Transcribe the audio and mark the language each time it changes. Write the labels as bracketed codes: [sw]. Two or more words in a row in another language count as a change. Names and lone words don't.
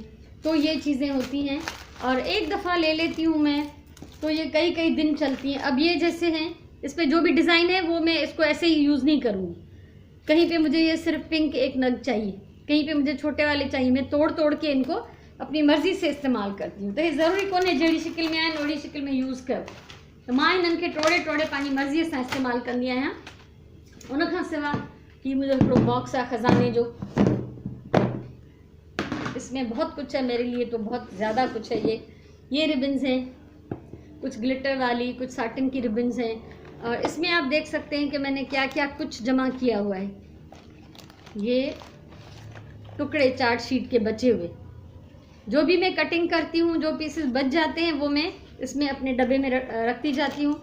[ur] تو یہ چیزیں ہوتی ہیں اور ایک دفعہ لے لیتی ہوں میں تو یہ کئی کئی دن چلتی ہیں. اب یہ جیسے ہیں، اس پر جو بھی ڈیزائن ہے وہ میں اس کو ایسے ہی یوز نہیں کروں گی. کہیں پہ مجھے یہ صرف پنک ایک نگ چاہیے، کہیں پہ مجھے چھوٹے والے چاہیے، میں توڑ توڑ کے ان کو اپنی مرضی سے استعمال کرتی ہوں. [sd] तो ये ज़रूरी कोन है जहिड़ी शिकिल में आहिनि ओड़ी शिकिल में यूज़ कर, तो मां इन्हनि खे टोड़े टोड़े पंहिंजी मर्ज़ीअ सां इस्तेमालु कंदी आहियां। उन खां सवाइ ही मुंहिंजो हिकिड़ो बॉक्स आहे ख़ज़ाने जो, [ur] اس میں بہت کچھ ہے میرے لیے، تو بہت زیادہ کچھ ہے. یہ ربنز ہیں، کچھ گلیٹر والی، کچھ ساٹن کی ربنز ہیں، اور اس میں آپ دیکھ سکتے ہیں کہ میں نے کیا کیا کچھ جمع کیا ہوا ہے. یہ ٹکڑے [en] chart sheet [ur] کے بچے ہوئے، جو بھی میں کٹنگ کرتی ہوں، جو پیسز بچ جاتے ہیں وہ میں اس میں اپنے ڈبے میں رکھتی جاتی ہوں.